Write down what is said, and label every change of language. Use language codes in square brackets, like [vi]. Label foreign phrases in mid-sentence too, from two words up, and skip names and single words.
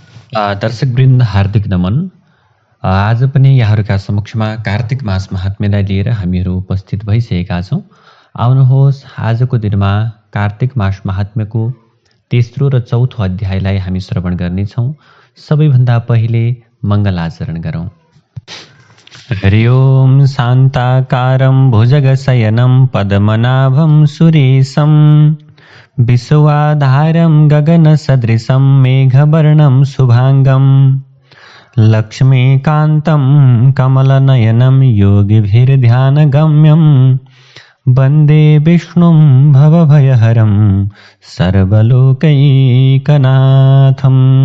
[ne] दर्शकवृन्द हार्दिक नमन। आज पनि यहाँहरूका समक्षमा कार्तिक मास महात्म्यलाई लिएर हामीहरू उपस्थित भइसकेका छौँ। आउनुहोस् आजको दिनमा कार्तिक मास महात्म्यको तेस्रो र चौथो अध्यायलाई हामी श्रवण गर्नेछौँ। सबैभन्दा पहिले मङ्गलाचरण गरौँ। [sa] हरि ओम शान्ताकारं भुजगशयनं पद्मनाभं सुरेशं विश्वाधारं गगनसदृशं मेघवर्णं शुभांगं लक्ष्मीकान्तं कमलनयनं योगिभिर्ध्यानगम्यं वन्दे विष्णुं भवभयहरं सर्वलोकैकनाथम्।